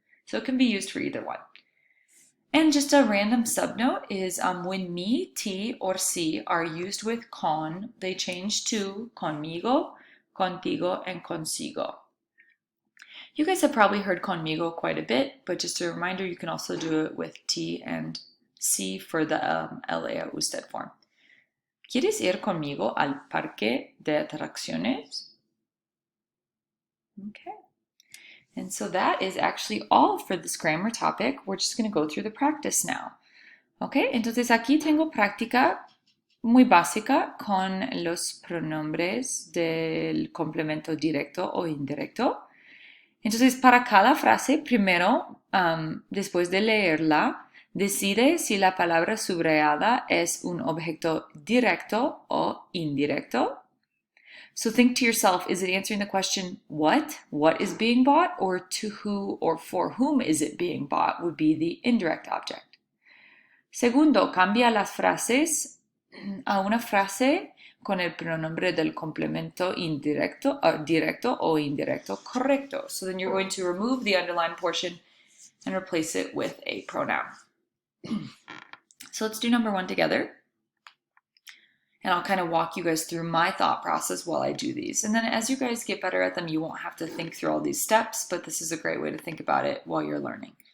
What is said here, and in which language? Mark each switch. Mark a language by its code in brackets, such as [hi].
[en] So it can be used for either one. And just a random subnote is when me, ti, or si are used with con, they change to conmigo, contigo, and consigo. You guys have probably heard conmigo quite a bit, but just a reminder, you can also do it with ti and si for the la usted form. [es] ¿Quieres ir conmigo al parque de atracciones? [en] Okay. And so that is actually all for this grammar topic. We're just going to go through the practice now. [es] Okay, entonces aquí tengo práctica muy básica con los pronombres del complemento directo o indirecto. Entonces, para cada frase, primero, después de leerla, decide si la palabra subrayada es un objeto directo o indirecto. [en] So think to yourself, is it answering the question, what? What is being bought? Or to who or for whom is it being bought would be the indirect object. [es] Segundo, cambia las frases a una frase con el pronombre del complemento indirecto, directo o indirecto correcto. [en] So then you're going to remove the underlined portion and replace it with a pronoun. So let's do number one together. And I'll kind of walk you guys through my thought process while I do these. And then as you guys get better at them, you won't have to think through all these steps, but this is a great way to think about it while you're learning.